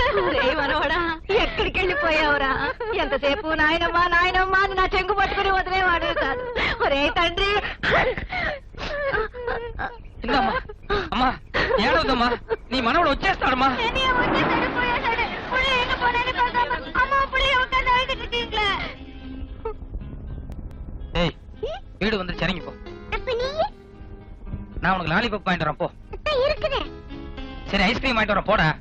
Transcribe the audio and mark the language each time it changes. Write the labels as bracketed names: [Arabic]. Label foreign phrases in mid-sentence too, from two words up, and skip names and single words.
[Telugu] మనవడా ఎక్కడికి వెళ్ళిపోయావురా? ఎంతసేపు నాయనమ్మా నాయనమ్మా అని నా చెంగు పట్టుకుని వదిలేవాడు కాదు. ఒరే తండ్రి, అమ్మా ఏడవద్దమ్మా, నీ మనవడు వచ్చేస్తాడమ్మా. [Tamil] வீடு வந்து சரிங்க போ. நான் உனக்கு லாலிபாப் வாங்கிட்டு வரேன் போ. சரி ஐஸ்கிரீம் வாங்கிட்டு வரேன் போடா.